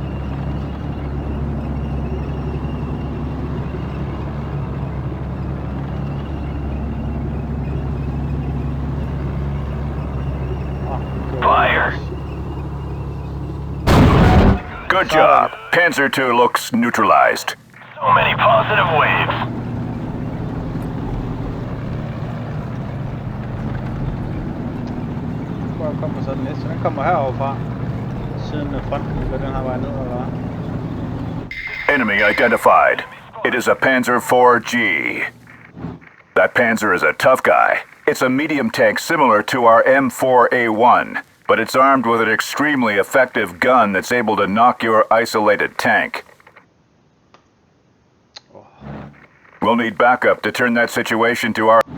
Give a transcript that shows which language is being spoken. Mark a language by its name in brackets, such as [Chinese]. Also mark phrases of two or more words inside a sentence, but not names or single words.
[English] Fire. Good job. Panzer II looks neutralized. So many positive waves. [Danish] Hvor kommer så den næste? Den kommer herovre fra. Siden af fronten, går den her vej ned, eller hvad? [English] Enemy identified. It is a Panzer IV-G. That Panzer is a tough guy. It's a medium tank similar to our M4A1, but it's armed with an extremely effective gun that's able to knock your isolated tank. We'll need backup to turn that situation to our...